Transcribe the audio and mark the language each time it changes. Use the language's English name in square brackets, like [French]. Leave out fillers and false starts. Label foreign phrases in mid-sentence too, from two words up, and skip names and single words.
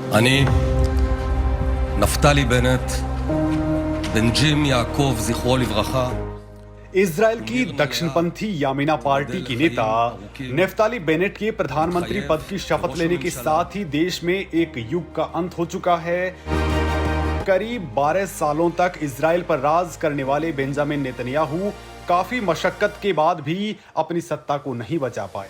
[Hebrew] אני, נפתלי בנט, בן ג'ים יעקב, זכרו לברכה, [Hindi] इजराइल की दक्षिणपंथी यामिना पार्टी की नेता नेफ्ताली बेनेट के प्रधानमंत्री पद की शपथ लेने के साथ ही देश में एक युग का अंत हो चुका है। करीब 12 सालों तक इजराइल पर राज करने वाले बेंजामिन नेतन्याहू काफी मशक्कत के बाद भी अपनी सत्ता को नहीं बचा पाए।